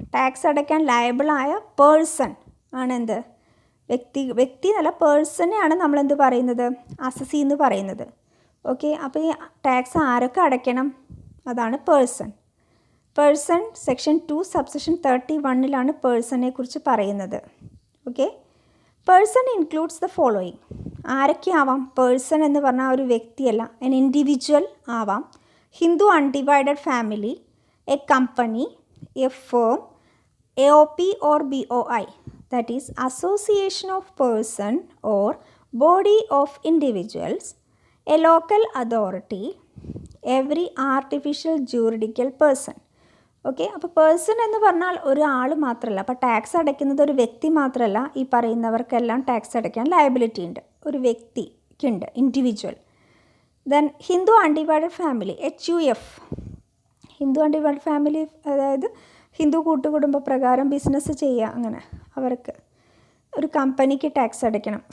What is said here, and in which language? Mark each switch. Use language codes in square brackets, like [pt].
[ml] Tax അടയ്ക്കാൻ ലയബിളായ person ആണ് എന്ത്, വ്യക്തി എന്നല്ല, പേഴ്സണെയാണ് നമ്മളെന്ത് പറയുന്നത്, അസസി എന്ന് പറയുന്നത്. ഓക്കെ, അപ്പോൾ ഈ ടാക്സ് ആരൊക്കെ അടയ്ക്കണം, അതാണ് പേഴ്സൺ. സെക്ഷൻ 2 സബ്സെക്ഷൻ 31 പേഴ്സണെ കുറിച്ച് പറയുന്നത്. [en] Okay, person includes the following. [ml] ആരൊക്കെയാവാം, person എന്ന് പറഞ്ഞാൽ ഒരു വ്യക്തിയല്ല, [en] an individual [ml] ആവാം, [en] Hindu undivided family, a company, a firm, AOP or BOI, that is association of person or body of individuals, a local authority, every artificial juridical person. [ml] Okay, അപ്പോൾ person എന്ന് പറഞ്ഞാൽ ഒരാൾ മാത്രമല്ല. അപ്പോൾ ടാക്സ് അടയ്ക്കുന്നത് ഒരു വ്യക്തി മാത്രമല്ല, ഈ പറയുന്നവർക്കെല്ലാം ടാക്സ് അടയ്ക്കാൻ ലയബിലിറ്റി ഉണ്ട്, ഒരു വ്യക്തിക്കുണ്ട്, individual. Then Hindu undivided family, HUF, Hindu undivided family, അതായത് ഹിന്ദു കൂട്ടുകുടുംബ പ്രകാരം ബിസിനസ് ചെയ്യുക, അങ്ങനെ അവർക്ക് ഒരു കമ്പനിക്ക് ടാക്സ് അടയ്ക്കണം.